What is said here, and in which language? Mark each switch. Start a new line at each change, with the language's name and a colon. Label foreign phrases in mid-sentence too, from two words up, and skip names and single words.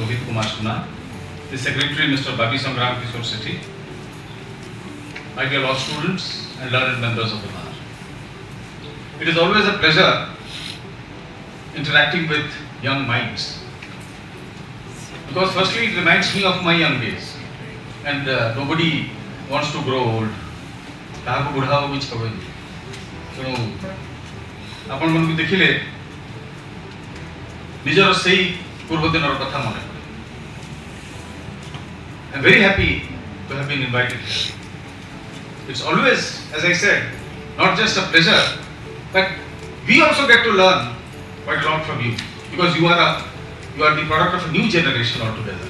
English: Rohit Kumar Shuna, the Secretary, Mr. Babi Sangram Kishore Sethi, my dear law students and learned members of the bar. It is always a pleasure interacting with young minds, because firstly it reminds me of my young days, and nobody wants to grow old.
Odia: କାହାକୁ ବୁଢ଼ା ହବାକୁ ଇଚ୍ଛା ହୁଏନି। ତେଣୁ ଆପଣମାନଙ୍କୁ ଦେଖିଲେ ନିଜର ସେଇ ପୂର୍ବ ଦିନର କଥା ମନେ ପଡ଼େ।
English: I'm very happy to have been invited here. It's always, as I said, not just a pleasure, but we also get to learn quite a lot from you, because you are the product of a new generation altogether.